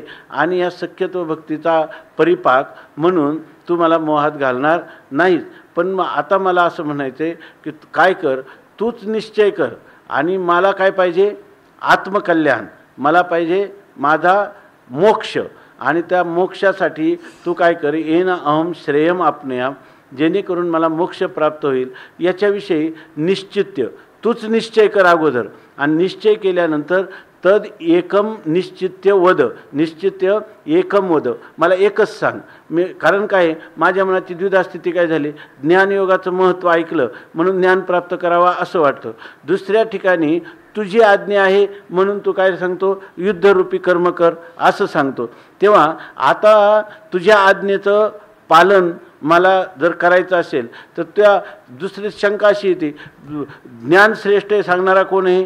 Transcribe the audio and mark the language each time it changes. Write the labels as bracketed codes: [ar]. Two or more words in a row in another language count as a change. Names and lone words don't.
[mr] आणि या सख्यत्व भक्तीचा परिपाक म्हणून तू मला मोहात घालणार नाहीस. पण आता मला असं म्हणायचं आहे की काय कर, तूच निश्चय कर आणि मला काय पाहिजे? आत्मकल्याण. मला पाहिजे माझा मोक्ष. आणि त्या मोक्षासाठी तू काय कर? [sa] येन अहम श्रेयम आपणयाम, [mr] जेणेकरून मला मोक्ष प्राप्त होईल याच्याविषयी निश्चित्य तूच निश्चय कर अगोदर. आणि निश्चय केल्यानंतर [sa] तद एकम निश्चित्य वद, निश्चित्य एकम वद, [mr] मला एकच सांग. कारण काय, माझ्या मनाची द्विधा स्थिती काय झाली, ज्ञानयोगाचं महत्त्व ऐकलं म्हणून ज्ञान प्राप्त करावा असं वाटतं. दुसऱ्या ठिकाणी तुझी आज्ञा आहे म्हणून तू काय सांगतो? युद्धरूपी कर्म कर असं सांगतो. तेव्हा आता तुझ्या आज्ञेचं पालन मला जर करायचं असेल तर त्या दुसरी शंका अशी येते, ज्ञान श्रेष्ठ आहे सांगणारा कोण आहे?